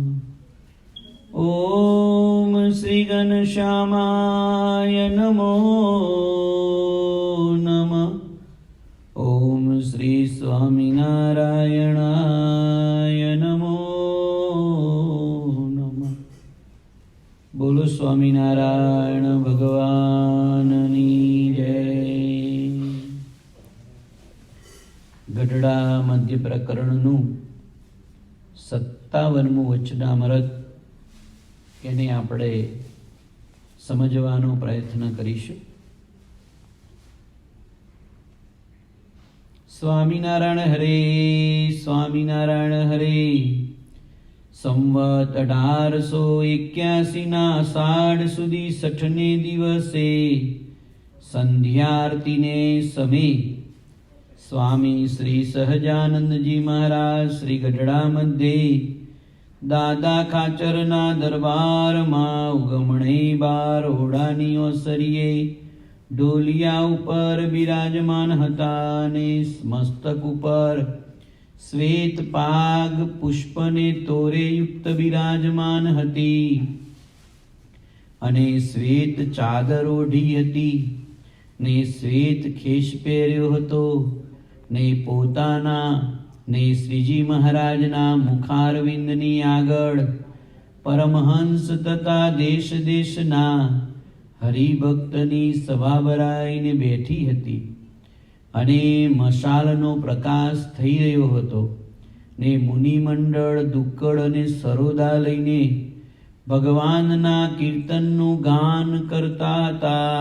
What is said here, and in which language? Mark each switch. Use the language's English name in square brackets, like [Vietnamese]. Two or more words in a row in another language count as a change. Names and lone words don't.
[Sanskrit] ॐ श्री घनश्यामाय नमो नमः। ॐ श्री स्वामिनारायणाय नमो नमः। [Gujarati] બોલો સ્વામિનારાયણ ભગવાનની જય। ગઢડા મધ્ય પ્રકરણનું 57મું વચનામૃત એને આપણે સમજવાનો પ્રયત્ન કરીશું. સ્વામિનારાયણ હરે, સ્વામિનારાયણ હરે. સંવત 1881ના અષાઢ સુધી 6ને દિવસે સંધ્યાઆરતીને સમયે स्वामी શ્રી સહજાનંદ જી મહારાજ શ્રી ગઢડા મધ્ય દાદા ખાચરના દરબાર માં ઉગમણે બાર ઓઢાની ઓસરિયે ડોલિયા ઉપર વિરાજમાન હતા ને મસ્તક ઉપર શ્વેત પાગ પુષ્પને તોરે યુક્ત વિરાજમાન હતી અને શ્વેત ચાદર ઓઢી હતી ને શ્વેત ખેશ પહેર્યો હતો ने પોતાના ને શ્રીજી મહારાજના મુખારવિંદની આગળ પરમહંસ તથા દેશ દેશના હરિભક્તની સભા ભરાઈને બેઠી હતી અને મશાલનો પ્રકાશ થઈ રહ્યો હતો ને મુનિમંડળ દુક્કડ અને સરોદા લઈને ભગવાનના કીર્તનનું ગાન કરતા હતા.